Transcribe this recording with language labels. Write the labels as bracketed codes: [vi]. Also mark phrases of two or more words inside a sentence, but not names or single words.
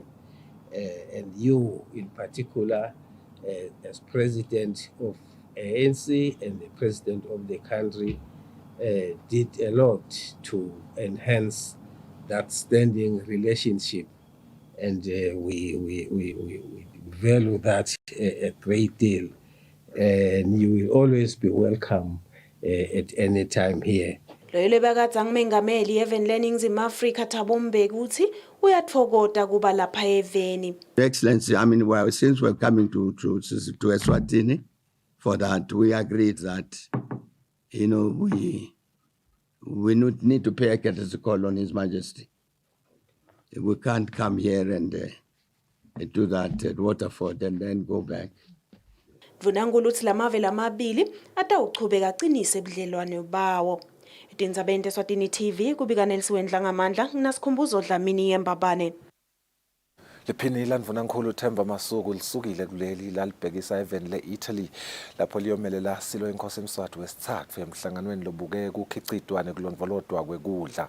[en] And you, in particular, as president of ANC and the president of the country, did a lot to enhance that standing relationship, and we value that a great deal. And you will always be welcome at any time here. [ss] Loyo lebekadza ngumengameli eveni leningizimu Afrika Thabo Mbeki uthi uyatfokota kuba lapha eveni. [en] Excellency, I mean, well, since we're coming to Eswatini, for that we agreed that, you know, we need to pay a courtesy call on His Majesty. We can't come here and do that at Waterford and then go back. [ss] Ndvunankulu uthi lamave lamabili atawuchubeka aqinise budlelwane bawo. Etindzabeni teSwatini TV kubika Nelson Dlangamandla nginasikhumbuzo Dlamini Yembabane. Liphini landvunankulu Themba Masuku lisukile kuleli lalibhekisa eveni le-Italy lapho liyomelela silo inkosi eMswati wesithathu emhlanganweni lobuke kukhicitwa nekulondvolodwa kwekudla.